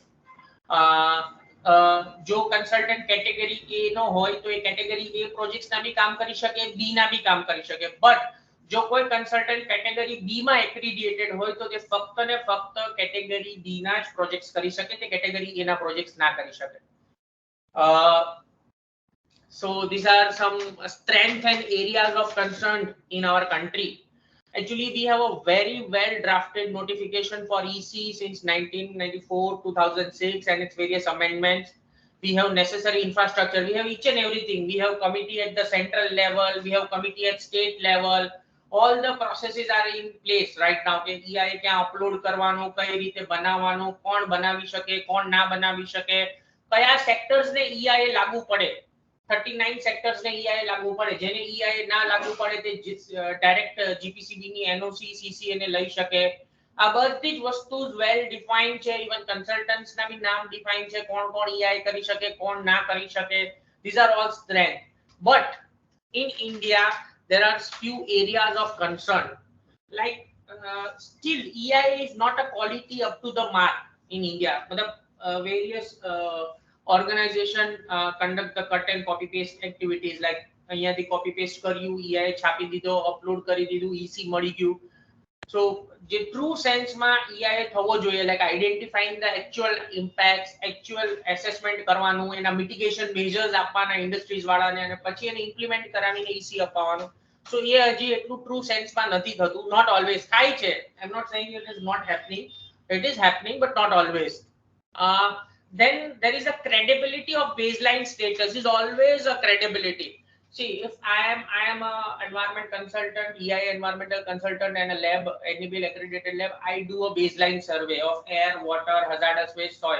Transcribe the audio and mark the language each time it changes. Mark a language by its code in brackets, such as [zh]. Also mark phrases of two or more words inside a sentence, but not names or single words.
[gu] જો [en] consultant category A [gu] નો હોય તો એ [en] category A projects [gu] ના બી કામ કરી શકે, B ના બી કામ કરી શકે. બટ જો કોઈ [en] consultant category B [gu] માં એક્રિડિએટેડ હોય તો તે ફક્ત ને ફક્ત [en] category B [gu] ના જ પ્રોજેક્ટ્સ કરી શકે, તે [en] category A [gu] ના પ્રોજેક્ટ્સ ના કરી શકે. [en] So these are some strengths and areas of concern in our country. Actually, we have a very well drafted notification for EC since 1994, 2006 and its various amendments. We have necessary infrastructure. We have each and everything. We have committee at the central level. We have committee at state level. All the processes are in place right now. [gu] કે EIA ક્યાં upload કરવાનું, કઈ રીતે બનાવવાનું, કોણ બનાવી શકે, કોણ ના બનાવી શકે, કયા સેક્ટર્સ ને EIA લાગુ પડે. 39 સેક્ટર્સ ને EIA લાગુ પડે, જેને EIA ના લાગુ પડે તે [en] direct GPCB [gu] ની NOC CCA ને લઈ શકે. આ બધી જ વસ્તુ [en] well defined [gu] છે. [en] even consultants [gu] ના બી નામ ડિફાઇન છે, કોણ કોણ EIA કરી શકે, કોણ ના કરી શકે. [en] These are all strength. But in India there are few areas of concern. Like still EIA is not a quality up to the mark in India. मतलब various organization conduct the cut and copy paste activities, like અહીંયાથી copy paste [gu] કર્યું, EIA છાપી દીધો, અપલોડ કરી દીધું, EC મળી ગયું. So જે [en] true senseમાં [gu] EIA થવો જોઈએ, [en] like identifying the actual impacts, actual assessment [gu] કરવાનું, એના [en] mitigation measures [gu] આપવાના ઇન્ડસ્ટ્રીઝ વાળાને, અને પછી એને ઇમ્પ્લિમેન્ટ કરાવીને EC અપાવવાનું. So એ હજી એટલું [en] true senseમાં [gu] નથી થતું. [en] Not always [gu] થાય છે. [en] I'm not saying it is not happening. It is happening, but not always. Then there is a credibility of baseline status. Is always a credibility. See, if I am a environment consultant, EIA environmental consultant, and a lab, NABL accredited lab, I do a baseline survey of air, water, hazardous waste, soil.